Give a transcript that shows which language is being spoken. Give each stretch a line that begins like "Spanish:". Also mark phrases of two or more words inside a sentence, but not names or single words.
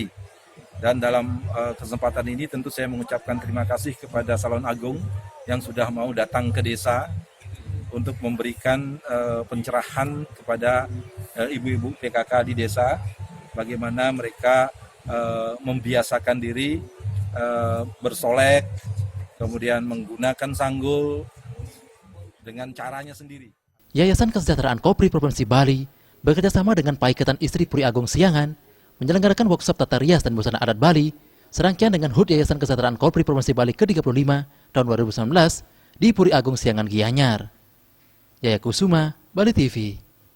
Indonesian: Dan dalam kesempatan ini tentu saya mengucapkan terima kasih kepada Salon Agung yang sudah mau datang ke desa untuk memberikan pencerahan kepada ibu-ibu PKK di desa, bagaimana mereka membiasakan diri bersolek, kemudian menggunakan sanggul dengan caranya sendiri. Yayasan Kesejahteraan Kopri Provinsi Bali bekerjasama dengan Paikatan Istri Puri Agung Siangan menyelenggarakan workshop tata rias dan busana adat Bali serangkaian dengan HUT Yayasan Kesejahteraan Kopri Provinsi Bali ke-35 tahun 2019 di Puri Agung Siangan Gianyar. Yaya Kusuma, Bali TV.